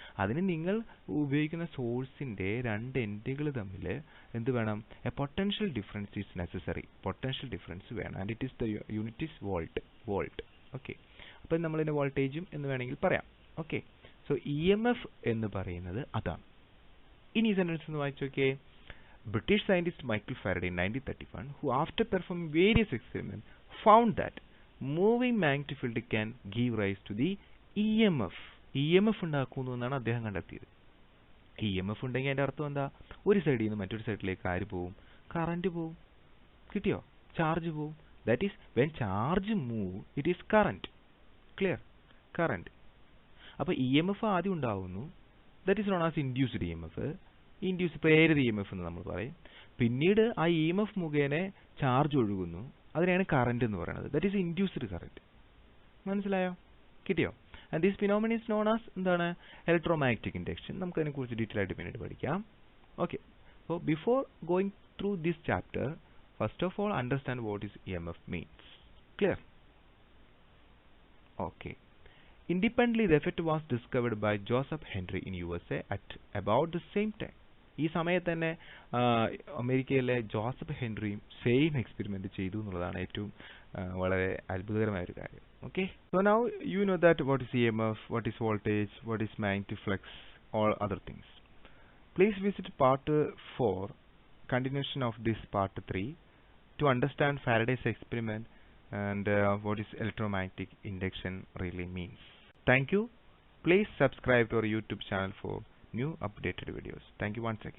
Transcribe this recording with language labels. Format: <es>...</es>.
<ml>അതിന് നിങ്ങൾ ഉപയോഗിക്കുന്ന സോഴ്സിന്റെ രണ്ട് എൻഡുകൾ തമ്മിൽ എന്ത് വേണം?</ml> <en>A potential difference is necessary.</en> <ml>Potential difference വേണം.</ml> <en>And it is the unit is volt. Okay.</en> <ml>അപ്പോൾ നമ്മളിതിന്റെ വോൾട്ടേജും എന്ന് വേണമെങ്കിൽ പറയാം. ഓക്കെ. സോ EMF എന്ന് പറയുന്നത് അതാണ്. ഇനി ഈ സെന്റൻസ് ഒന്ന് വായിച്ചു നോക്കിയേ.</ml> <en>British scientist Michael Faraday in 1931, who after performing various experiments found that moving magnetic field can give rise to the EMF.</en> <ml>EMF ഉണ്ടാക്കുന്നു എന്നാണ് അദ്ദേഹം കണ്ടെത്തിയത്. EMF ഉണ്ടെങ്കിൽ അതിന്റെ അർത്ഥം എന്താ? ഒരു സൈഡിൽ നിന്ന് മറ്റൊരു സൈഡിലേക്ക് ആര് പോവും? കറന്റ് പോവും. കിട്ടിയോ? ചാർജ് പോവും.</ml> <en>That is when charge move it is current. Clear? Current.</en> <ml>അപ്പോൾ EMF ആദ്യം ഉണ്ടാവുന്നു.</ml> <en>That is known as induced EMF.</en> <ml>പ്രേരിത EMF എന്ന് നമ്മൾ പറയും. പിന്നീട് ആ EMF മുഖേന ചാർജ് ഒഴുകുന്നു. അതിനെയാണ് കറന്റ് എന്ന് പറയുന്നത്.</ml> <en>That is induced current.</en> <ml>മനസ്സിലായോ? കിട്ടിയോ?</ml> <en>And this phenomenon is known as എന്താണ്? Electromagnetic induction.</en> <ml>നമുക്ക് അതിനെക്കുറിച്ച് ഡീറ്റെയിൽ ആയിട്ട് പിന്നീട് പഠിക്കാം.</ml> <en>Okay. So before going through this chapter, first of all understand what is EMF means. Clear? Okay. Independently, the effect was discovered by Joseph Henry in USA at about the same time.</en> <ml>ഈ സമയത്ത് തന്നെ അമേരിക്കയിലെ Joseph ഹെൻറിയും same experiment ചെയ്തു എന്നുള്ളതാണ് ഏറ്റവും വളരെ അത്ഭുതകരമായ ഒരു കാര്യം. Okay.</ml> <en>So now you know that what is EMF, what is voltage, what is magnetic flux, all other things. Please visit part 4, continuation of this part 3 to understand Faraday's experiment and what is electromagnetic induction really means. Thank you. Please subscribe to our YouTube channel for new updated videos. Thank you once again.</en>